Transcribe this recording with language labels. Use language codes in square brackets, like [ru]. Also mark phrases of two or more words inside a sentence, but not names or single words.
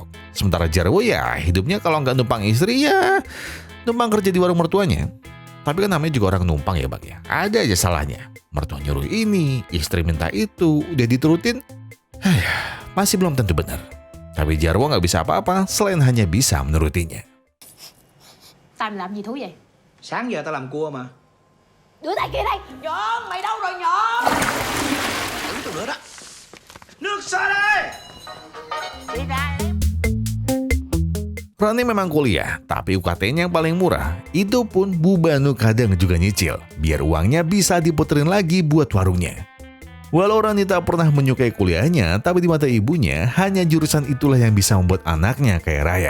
[id] Sementara Jarwo ya hidupnya kalau nggak numpang istri ya numpang kerja di warung mertuanya. Tapi kan namanya juga orang numpang ya Bang ya. Ada aja salahnya. Mertua nyuruh ini, istri minta itu, udah diturutin. Masih belum tentu benar. Tapi Jarwo nggak bisa apa-apa selain hanya bisa menurutinya. [vi] Tao làm gì thú vậy? Sáng giờ tao làm cua mà. Đưa tay kia đây. Nhọn, mày đâu rồi Nhọn? Đứng tao nữa đó. Nước sôi đây. Đi ra em. [id] Rani memang kuliah, tapi UKT-nya yang paling murah. Itu pun Bu Banu kadang juga nyicil, biar uangnya bisa diputerin lagi buat warungnya. Walau Rani tak pernah menyukai kuliahnya, tapi di mata ibunya, hanya jurusan itulah yang bisa membuat anaknya kaya raya.